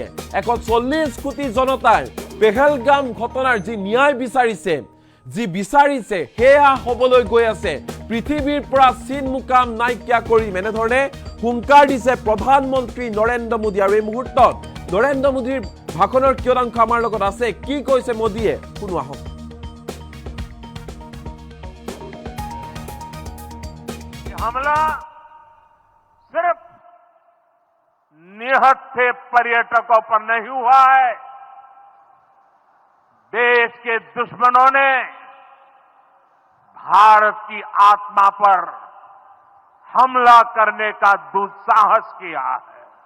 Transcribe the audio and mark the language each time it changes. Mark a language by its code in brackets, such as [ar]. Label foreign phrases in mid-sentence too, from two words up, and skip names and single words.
[as] 140 কোটি জনতাৰ পেহেলগাম ঘটনাৰ যি ন্যায় বিচাৰিছে সেয়া হ'বলৈ গৈ আছে। পৃথিৱীৰ পৰা চীন মুকাম নাইকিয়া কৰিম। এনেধৰণে হুংকাৰ দিছে প্ৰধানমন্ত্ৰী নৰেন্দ্ৰ মোদী। আৰু এই মুহূৰ্তত নৰেন্দ্ৰ মোদীৰ ভাষণৰ কিয়দাংশ আমাৰ লগত আছে। কি কৈছে মোদীয়ে শুনো আহক। [hi] हमला सिर्फ निहत्थे पर्यटकों पर नहीं हुआ है। देश के दुश्मनों ने भारत की आत्मा पर हमला करने का दुस्साहस किया है।